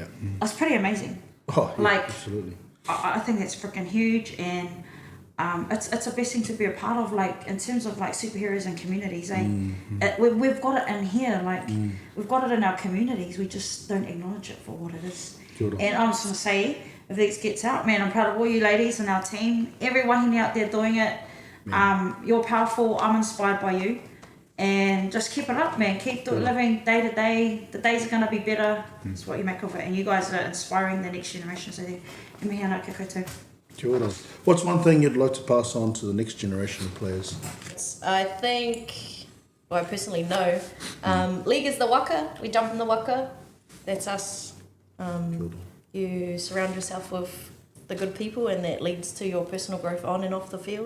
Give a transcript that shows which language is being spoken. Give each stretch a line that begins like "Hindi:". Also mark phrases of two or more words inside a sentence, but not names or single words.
English: That's pretty amazing. Oh, yeah, Like, absolutely. I think that's freaking huge, and it's a blessing to be a part of, like, in terms of, like, superheroes and communities. We've got it in here, like, we've got it in our communities, we just don't acknowledge it for what it is.
Māori: Kia ora.
English: And I'm just going to say, if this gets out, man, I'm proud of all you ladies and our team, every wahine out there doing it. You're powerful, I'm inspired by you, and just keep it up, man. Keep living day to day. The days are going to be better. It's what you make of it, and you guys are inspiring the next generation. So,
Māori: e mihi ana kia koutou. Kia ora.
English: What's one thing you'd like to pass on to the next generation of players? I think, well, I personally know, league is the waka. We jump in the waka. That's us. You surround yourself with the good people, and that leads to your personal growth on and off the field.